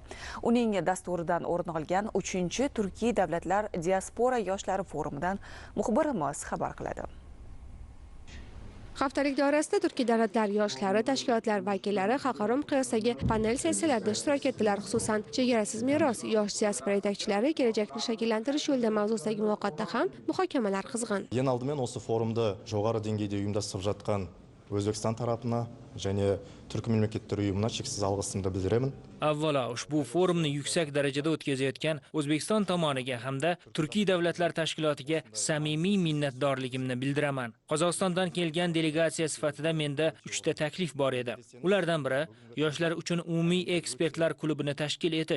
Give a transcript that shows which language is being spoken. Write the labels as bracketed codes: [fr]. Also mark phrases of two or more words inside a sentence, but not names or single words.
[uz] Uning dasturidan o'rin olgan 3-chi Turkiy davlatlar diaspora yoshlari forumidan muxbirimiz xabar qiladi. Haftalik doirasida Turkiy davlatlar yoshlari tashkilotlari vakillari xalqaro miqyosdagi panel sessiyalarida ishtirok etdilar. Xususan, chegarasiz meros, yosh diaspora yetakchilari kelajakni shakllantirish yo'lida mavzusidagi muloqotda ham muhokamalar qizg'in. [kk] Ең алдымен осы форумда жоғары деңгейде ұйымдастырып жатқан Өзбекстан тарапына және Түркі мемлекеттер ұйымына шексіз алғысымды білдіремін. [uz] Avvalo, ushbu forumni yuksak darajada o'tkazayotgan O'zbekiston tomoniga hamda Turkiy davlatlar tashkilotiga samimiy minnatdorligimni bildiraman. Qozog'istondan kelgan delegatsiya sifatida menda 3 ta taklif bor edi. Ulardan biri yoshlar uchun umumiy ekspertlar klubini tashkil etish.